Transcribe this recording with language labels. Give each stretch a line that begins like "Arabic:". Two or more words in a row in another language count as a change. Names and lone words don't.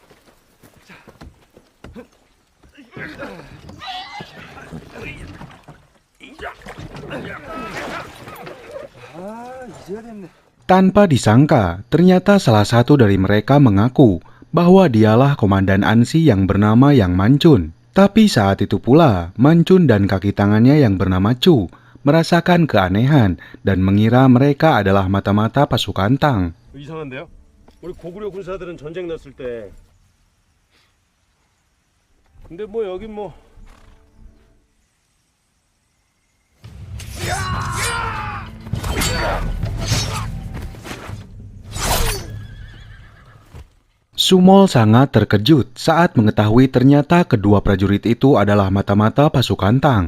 Indonesian: Tanpa disangka, ternyata salah satu dari mereka mengaku bahwa dialah komandan Ansi yang bernama Yang Manchun. Tapi saat itu pula, Manchun dan kaki tangannya yang bernama Chu merasakan keanehan dan mengira mereka adalah mata-mata pasukan Tang.
Korean: 이상한데요? 우리 고구려 군사들은 전쟁 났을 때 근데 뭐 여긴 뭐
Indonesian: Sumol sangat terkejut saat mengetahui ternyata kedua prajurit itu adalah mata-mata pasukan Tang.